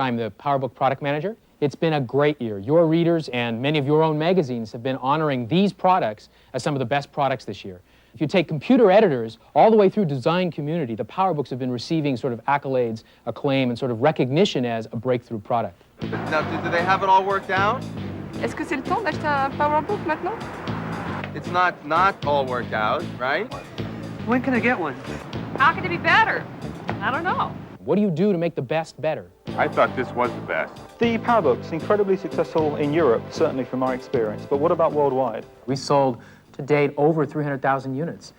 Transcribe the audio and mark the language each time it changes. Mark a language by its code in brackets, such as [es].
[en] I'm the Powerbook product manager. It's been a great year. Your readers and many of your own magazines have been honoring these products as some of the best products this year. If you take computer editors all the way through design community, the Powerbooks have been receiving sort of accolades, acclaim, and sort of recognition as a breakthrough product. Now, do they have it all worked out? [fr] Est-ce que c'est le temps d'acheter un Powerbook maintenant? [en] It's not all worked out, right? When can I get one? How can it be better? I don't know. What do you do to make the best better? I thought this was the best. The Powerbook's incredibly successful in Europe, certainly from our experience, but what about worldwide? We sold, to date, over 300,000 units.